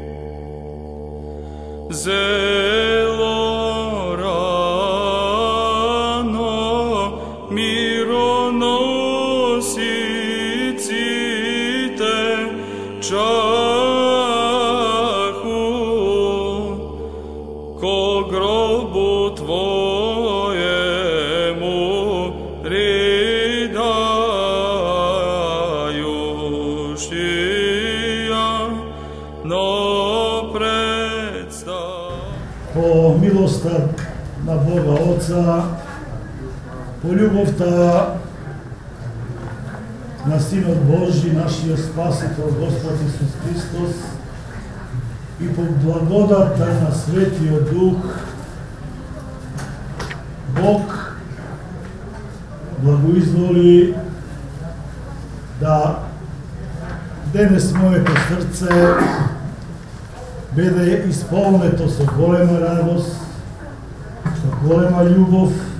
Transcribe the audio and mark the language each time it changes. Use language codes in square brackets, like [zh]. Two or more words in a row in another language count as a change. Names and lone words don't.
[cu] Зело рано мироносиците чаху ко гробу Твоему ридајушија, но [mk] по милоста на Бога Отца, по љубовта на Синот Божи, нашиот Спасител Господ Исус Христос, и по благодата на Светиот Дух, Бог благоизволи да денес моето срце биде исполнето со голема радост, со голема љубов,